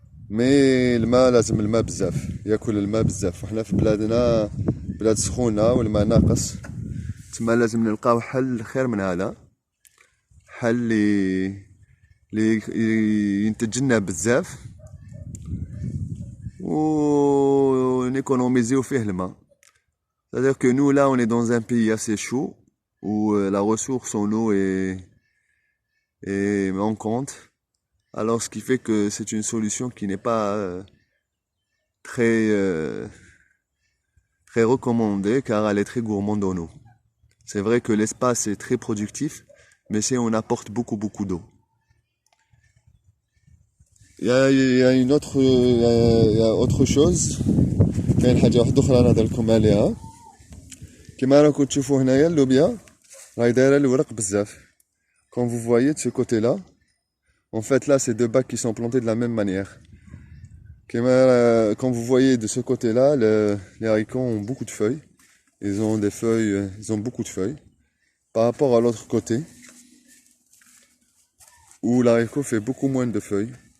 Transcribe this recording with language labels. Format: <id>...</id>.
<ar>مي الماء لازم الماء بزاف ياكل الماء بزاف وحنا في بلادنا بلاد سخونة والماء ناقص تما لازم نلقاو حل خير من هذا. حل لي ينتج لنا بزاف و نيكونوميزيو فيه الماء.</ar> <fr>C'est-à-dire que nous là on est dans un pays assez chaud où la ressource en eau est manquante. Alors ce qui fait que c'est une solution qui n'est pas très recommandée car elle est très gourmande en eau. C'est vrai que l'espace est très productif, mais c'est on apporte beaucoup d'eau. Il y a autre chose.</fr> <ar>كاين حاجة واحدة أخرى نهضرلكم عليها. كيما راكم تشوفوا هنايا اللوبيا راهي دايرة الورق بزاف.</ar> <fr>Quand vous voyez de ce côté-là, en fait là c'est deux bacs qui sont plantés de la même manière. Quand vous voyez de ce côté-là, les haricots ont beaucoup de feuilles. Ils ont des feuilles, ils ont beaucoup de feuilles. Par rapport à l'autre côté, où l'haricot fait beaucoup moins de feuilles.</fr>